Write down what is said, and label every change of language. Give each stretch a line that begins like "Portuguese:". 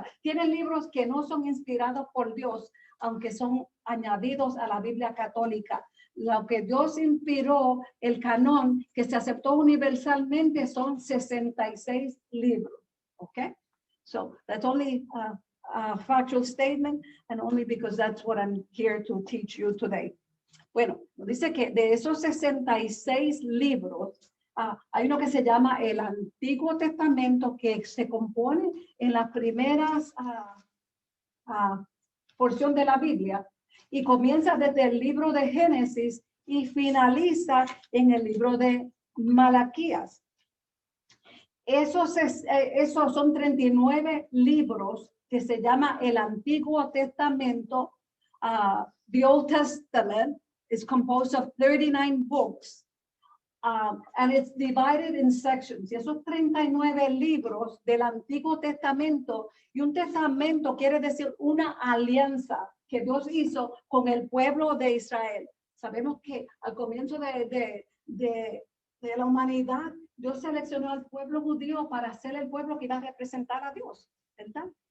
Spanish: Tienen libros que no son inspirados por Dios, aunque son añadidos a la Biblia católica. Lo que Dios inspiró, el canón que se aceptó universalmente, son 66 libros.
English: Okay? So that's only a factual statement, and only because that's what I'm here to teach you today.
Spanish: Bueno, dice que de esos 66 libros, hay uno que se llama el Antiguo Testamento, que se compone en las primeras porción de la Biblia, y comienza desde el libro de Génesis y finaliza en el libro de Malaquías. Esos son 39 libros que se llama el Antiguo Testamento.
English: The Old Testament is composed of 39 books, and it's divided in sections.
Spanish: Y esos 39 libros del Antiguo Testamento, y un testamento quiere decir una alianza que Dios hizo con el pueblo de Israel. Sabemos que al comienzo de la humanidad, Dios seleccionó al pueblo judío para ser el pueblo que iba a representar a Dios, ¿verdad?